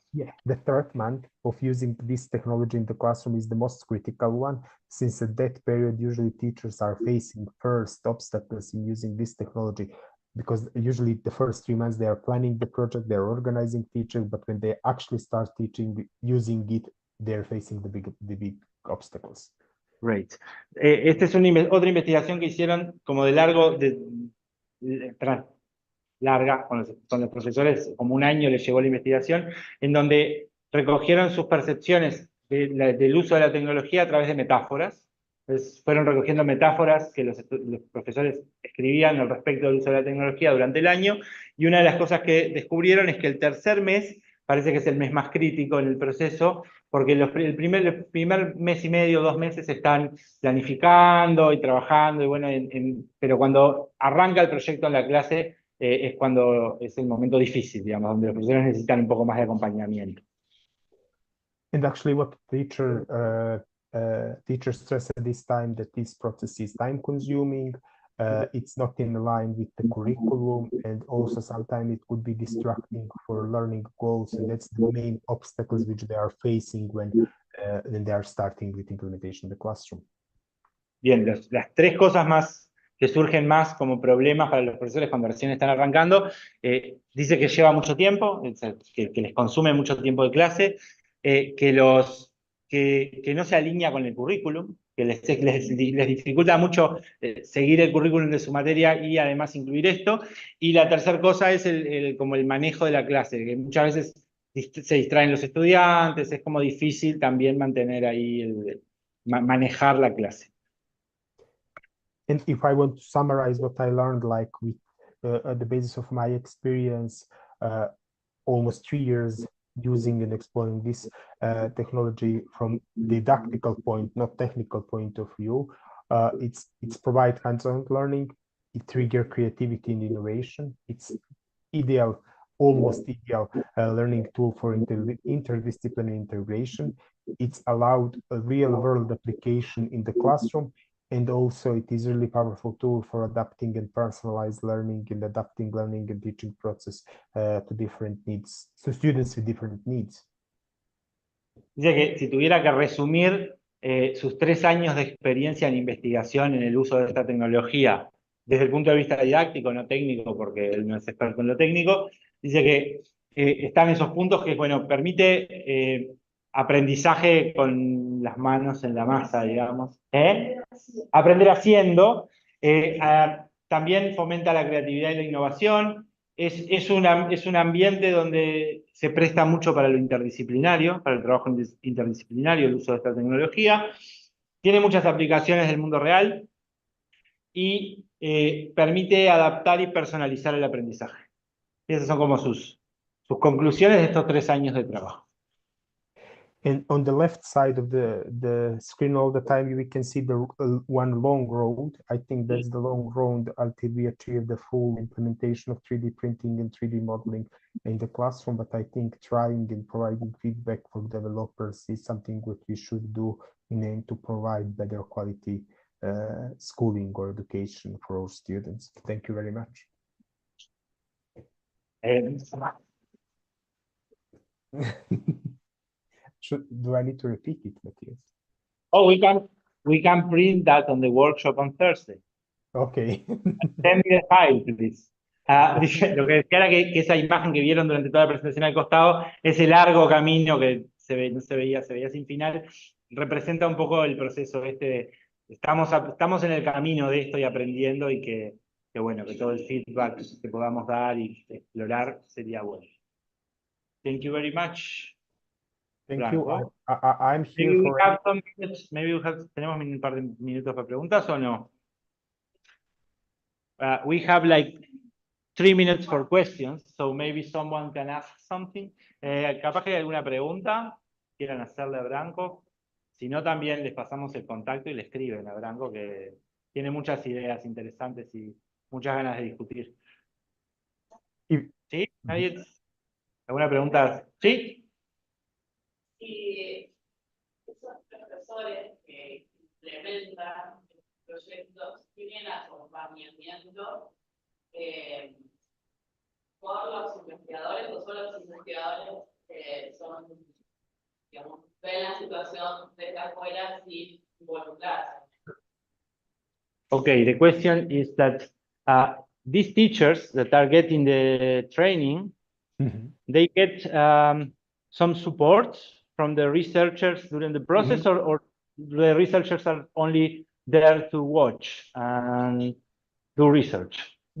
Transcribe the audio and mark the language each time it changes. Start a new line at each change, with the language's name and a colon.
English: Yeah, the third month of using this technology in the classroom is the most critical one, since at that period usually teachers are facing first obstacles in using this technology, because usually the first 3 months they are planning the project, they're organizing teaching, but when they actually start teaching using it, they're facing the big obstacles. Great.
Spanish: Esta es otra investigación que hicieron como de larga, con los profesores, como un año les llevó la investigación, en donde recogieron sus percepciones del uso de la tecnología a través de metáforas. Entonces, fueron recogiendo metáforas que los profesores escribían al respecto del uso de la tecnología durante el año, y una de las cosas que descubrieron es que el tercer mes parece que es el mes más crítico en el proceso, porque el primer mes y medio, 2 meses están planificando y trabajando, y bueno, pero cuando arranca el proyecto en la clase, es cuando es el momento difícil, digamos, donde los profesores necesitan un poco más de acompañamiento.
English: And actually what teachers stress at this time, that this process is time consuming, it's not in line with the curriculum, and also sometimes it could be distracting for learning goals, and that's the main obstacles which they are facing when they are starting with implementation in the classroom.
Spanish: Bien, las 3 cosas más que surgen más como problemas para los profesores cuando recién están arrancando, dice que lleva mucho tiempo, que les consume mucho tiempo de clase, que no se alinea con el currículum, que les dificulta mucho seguir el currículum de su materia y además incluir esto. Y la tercera cosa es como el manejo de la clase, que muchas veces se distraen los estudiantes, es como difícil también mantener ahí, manejar la clase.
English: And if I want to summarize what I learned, like with at the basis of my experience, almost 3 years using and exploring this technology from didactical point, not technical point of view, it's provide hands-on learning, it trigger creativity and innovation. It's ideal, almost ideal learning tool for interdisciplinary integration. It's allowed a real-world application in the classroom. And also it is a really powerful tool for adapting and personalized learning and adapting learning and teaching process to different needs, to students with different needs.
Spanish: Dice que si tuviera que resumir sus 3 años de experiencia en investigación en el uso de esta tecnología desde el punto de vista didáctico, no técnico, porque él no es experto en lo técnico, dice que están esos puntos que, bueno, permite aprendizaje con las manos en la masa, digamos. Aprender haciendo. También fomenta la creatividad y la innovación. Es un ambiente donde se presta mucho para lo interdisciplinario, para el trabajo interdisciplinario, el uso de esta tecnología. Tiene muchas aplicaciones del mundo real y permite adaptar y personalizar el aprendizaje. Esas son como sus conclusiones de estos 3 años de trabajo.
English: And on the left side of the screen all the time, we can see the one long road. I think that's the long road until we achieve the full implementation of 3D printing and 3D modeling in the classroom. But I think trying and providing feedback for developers is something that we should do in aim to provide better quality schooling or education for our students. Thank you very much. Do I need to repeat it, Matthias? Oh, we can print that on the workshop on Thursday. Okay. Send me the file, please.
Spanish: Lo que decía era que esa imagen que vieron durante toda la presentación al costado, ese largo camino que no se veía sin final, representa un poco el proceso este. Estamos en el camino de esto y aprendiendo, y que bueno, que todo el feedback que podamos dar y explorar sería bueno.
English: Thank you very much. Thank Franco. you. I'm here Maybe for. we have some minutes,
Spanish: tenemos un par de minutos para preguntas o no?
English: We have like 3 minutes for questions, so maybe someone can ask something.
Spanish: Capaz que hay alguna pregunta quieran hacerle a Branco. Si no, también les pasamos el contacto y le escriben a Branco, que tiene muchas ideas interesantes y muchas ganas de discutir. ¿Sí? ¿Alguna pregunta? ¿Sí? Y esos profesores que implementan proyectos tienen acompañamiento por los investigadores, o solo los investigadores son, digamos, ven la situación desde afuera sin involucrarse.
English: Okay, the question is that these teachers that are getting the training, they get some support from the researchers during the process, or the researchers are only there to watch and do research?